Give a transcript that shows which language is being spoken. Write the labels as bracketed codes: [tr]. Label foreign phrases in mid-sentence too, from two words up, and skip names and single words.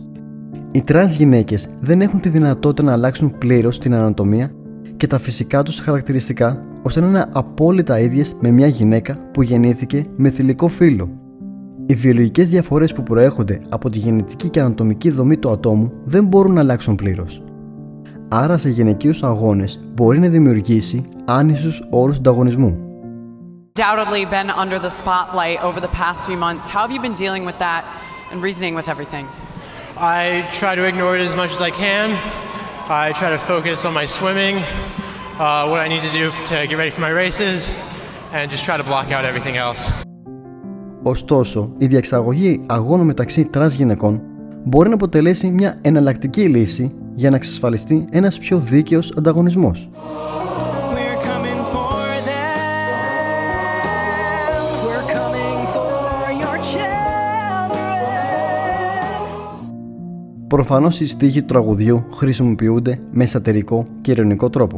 [el] Οι τρανς γυναίκες δεν έχουν τη δυνατότητα να αλλάξουν πλήρως την ανατομία και τα φυσικά τους χαρακτηριστικά ώστε να είναι απόλυτα ίδιες με μια γυναίκα που γεννήθηκε με θηλυκό φύλο. Οι βιολογικές διαφορές που προέρχονται από τη γενετική και ανατομική δομή του ατόμου δεν μπορούν να αλλάξουν πλήρως. Άρα σε γυναικείους αγώνες μπορεί να δημιουργήσει άνισους όρους ανταγωνισμού. [en] Undoubtedly been under the spotlight over the past few months. How have you been dealing with that and reasoning with everything? I try to ignore it as much as I can. I try to focus on my swimming, what I need to do to get ready for my races, and just try to block out everything else. [el] Ωστόσο, η διεξαγωγή αγώνων μεταξύ τρανς γυναικών μπορεί να αποτελέσει μια εναλλακτική λύση για να εξασφαλιστεί ένας πιο δίκαιος ανταγωνισμός. Προφανώς οι στίχοι του τραγουδιού χρησιμοποιούνται με σατυρικό και ειρωνικό τρόπο.